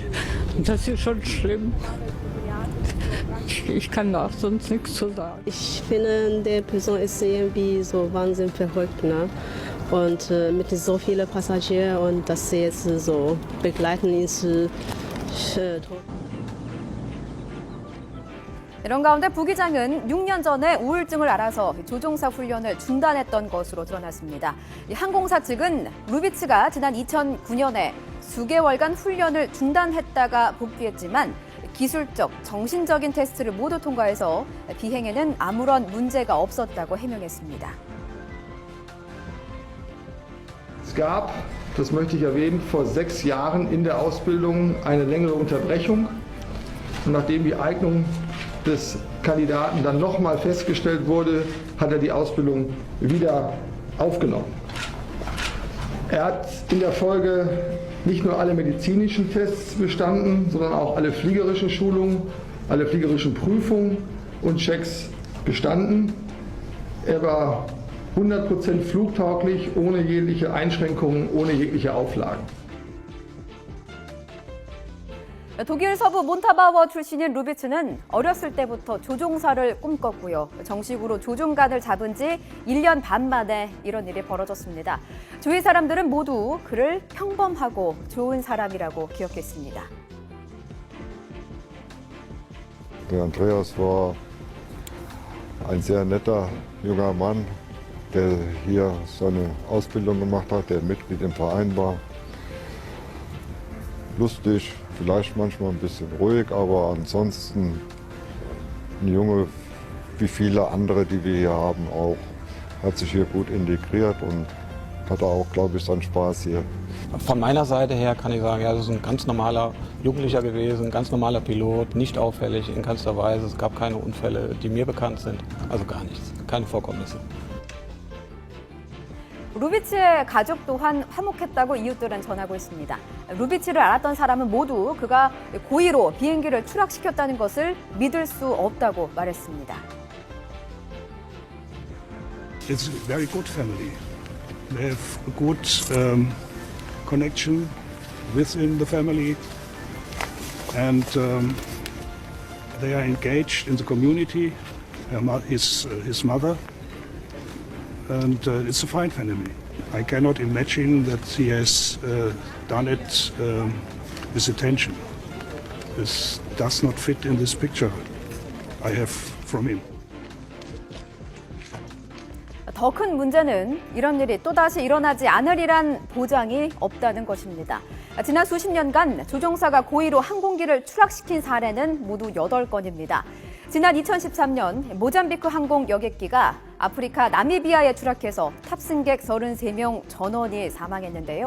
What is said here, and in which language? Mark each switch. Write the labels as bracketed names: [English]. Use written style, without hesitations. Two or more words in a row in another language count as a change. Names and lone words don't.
[German] Und das ist schon schlimm. Ich kann da auch sonst nichts zu sagen. Ich finde, die Person ist irgendwie so wahnsinnig verrückt, ne? Und mit so vielen Passagieren und dass sie jetzt so begleiten ins Tod. [Korean] 이런 가운데 부기장은 6년 전에 우울증을 앓아서 조종사 훈련을 중단했던 것으로 드러났습니다. 항공사 측은 루비츠가 지난 2009년에 수개월간 훈련을 중단했다가 복귀했지만 기술적, 정신적인 테스트를 모두 통과해서 비행에는 아무런 문제가 없었다고 해명했습니다. [German] Es gab, das möchte ich erwähnen, vor 6 Jahren in der Ausbildung eine längere Unterbrechung. Und nachdem die Eignung des Kandidaten dann nochmal festgestellt wurde, hat er die Ausbildung wieder aufgenommen. Er hat in der Folge nicht nur alle medizinischen Tests bestanden, sondern auch alle fliegerischen Schulungen, alle fliegerischen Prüfungen und Checks bestanden. Er war 100% flugtauglich, ohne jegliche Einschränkungen, ohne jegliche Auflagen. [Korean] 독일 서부 몬타바워 출신인 루비츠는 어렸을 때부터 조종사를 꿈꿨고요. 정식으로 조종관을 잡은 지 1년 반 만에 이런 일이 벌어졌습니다. 주위 사람들은 모두 그를 평범하고 좋은 사람이라고 기억했습니다. [German] Der Andreas war ein sehr netter junger Mann, der hier seine Ausbildung gemacht hat, der Mitglied im Verein war. Lustig, vielleicht manchmal ein bisschen ruhig, aber ansonsten ein Junge wie viele andere, die wir hier haben, auch. Hat sich hier gut integriert und hatte auch, glaube ich, seinen Spaß hier. Von meiner Seite her kann ich sagen, ja, das ist ein ganz normaler Jugendlicher gewesen, ein ganz normaler Pilot, nicht auffällig in keinster Weise. Es gab keine Unfälle, die mir bekannt sind, also gar nichts, keine Vorkommnisse. [Korean] 루비츠의 가족 또한 화목했다고 이웃들은 전하고 있습니다. 루비츠를 알았던 사람은 모두 그가 고의로 비행기를 추락시켰다는 것을 믿을 수 없다고 말했습니다. [English] It's a very good family. They have a good connection within the family, and they are engaged in the community. His mother. And it's a fine family. I cannot imagine that he has done it with intention. This does not fit in this picture I have from him. [Korean] 더 큰 문제는 이런 일이 또다시 일어나지 않으리란 보장이 없다는 것입니다. 지난 수십 년간 조종사가 고의로 항공기를 추락시킨 사례는 모두 8건입니다. 지난 2013년 모잠비크 항공 여객기가 아프리카 나미비아에 추락해서 탑승객 33명 전원이 사망했는데요.